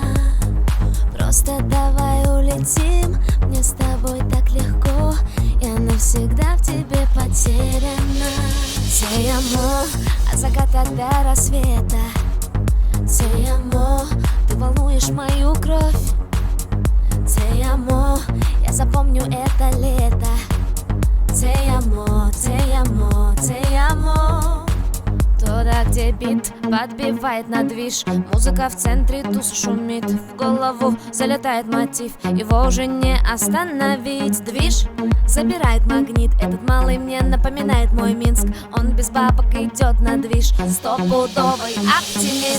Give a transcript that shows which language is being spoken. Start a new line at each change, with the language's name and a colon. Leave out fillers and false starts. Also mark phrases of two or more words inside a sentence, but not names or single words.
Russian: Просто давай улетим, мне с тобой так легко, я навсегда в тебе потеряна.
Spanish: Te amo,
Russian: от заката до рассвета.
Spanish: Te amo,
Russian: ты волнуешь мою кровь.
Spanish: Te amo,
Russian: я запомню это лето.
Spanish: Te amo, te amo, te amo.
Russian: Туда, где бит подбивает на движ, музыка в центре туз шумит, в голову залетает мотив, его уже не остановить. Движ забирает магнит, этот малый мне напоминает мой Минск. Он без бабок идет на движ, стопудовый оптимист.